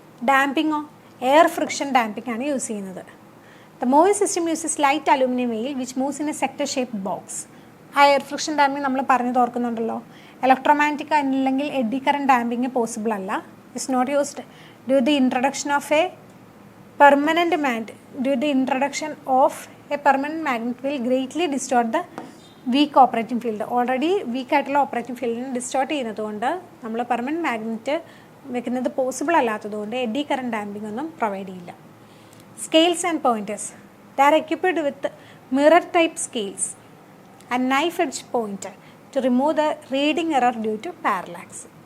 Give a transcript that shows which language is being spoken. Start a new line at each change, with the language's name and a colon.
Malayalam: ഡാമ്പിങ്ങോ, air friction damping ആണ് use ചെയ്യുന്നത്.
English: The moving system uses light aluminium vane which moves in a sector shape box.
Malayalam: ആ air friction damping നമ്മൾ പറഞ്ഞത് ഓർക്കുന്നുണ്ടല്ലോ. Electromagnetic അല്ലെങ്കിൽ എഡി കറണ്ട് ഡാമ്പിങ് പോസിബിൾ അല്ല.
English: It's not used due the introduction of a permanent magnet. Due to the introduction of a permanent magnet will greatly distort the weak operating field.
Malayalam: Already weak ആയിട്ടുള്ള operating ഫീൽഡിനെ distort ചെയ്യുന്നതുകൊണ്ട് നമ്മൾ permanent magnet വെക്കുന്നത് possible അല്ലാത്തതുകൊണ്ട് AD current damping ഒന്നും provide ചെയ്യില്ല.
English: Scales and pointers. They are equipped with mirror type scales and knife edge pointer to remove the reading error due to parallax.